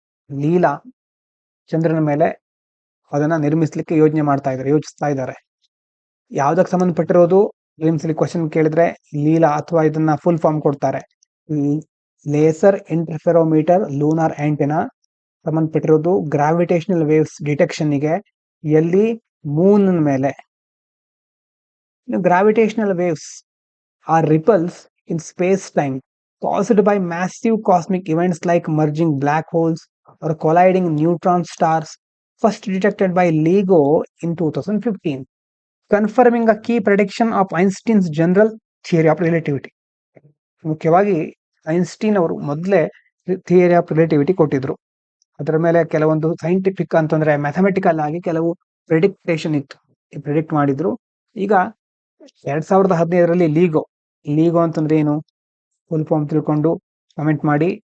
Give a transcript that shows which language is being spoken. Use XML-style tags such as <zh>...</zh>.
<kn>ಲೀಲಾ ಚಂದ್ರನ ಮೇಲೆ ಅದನ್ನ ನಿರ್ಮಿಸ್ಲಿಕ್ಕೆ ಯೋಚಿಸ್ತಾ ಇದ್ದಾರೆ. ಯಾವ್ದಕ್ಕೆ ಸಂಬಂಧಪಟ್ಟಿರೋದು, ಕ್ವಶನ್ ಕೇಳಿದ್ರೆ ಲೀಲಾ ಅಥವಾ ಇದನ್ನ ಫುಲ್ ಫಾರ್ಮ್ ಕೊಡ್ತಾರೆ, laser interferometer lunar antenna ಸಂಬಂಧಪಟ್ಟಿರೋದು gravitational waves ಡಿಟೆಕ್ಷನ್ಗೆ. ಎಲ್ಲಿ, ಮೂನ್ ಮೇಲೆ.</kn> <en>Gravitational waves are ripples in space time caused by massive cosmic events like merging black holes or colliding neutron stars, first detected by LIGO in 2015, confirming a key prediction of Einstein's general theory of relativity.</en> <kn>ಮುಖ್ಯವಾಗಿ Einstein ಅವರು ಮೊದಲೇ theory of relativity ಕೊಟ್ಟಿದ್ರು. ಅದರ ಮೇಲೆ ಕೆಲವೊಂದು scientific ಅಂತಂದ್ರೆ mathematical ಆಗಿ ಕೆಲವು ಪ್ರಿಡಿಕ್ಟೇಷನ್ ಇತ್ತು, ಪ್ರಿಡಿಕ್ಟ್ ಮಾಡಿದ್ರು. ಈಗ 2015ರಲ್ಲಿ ಲೀಗೋ ಅಂತಂದ್ರೆ ಏನು, ಫುಲ್ ಫಾರ್ಮ್ ತಿಳ್ಕೊಂಡು ಕಮೆಂಟ್ ಮಾಡಿ.</kn>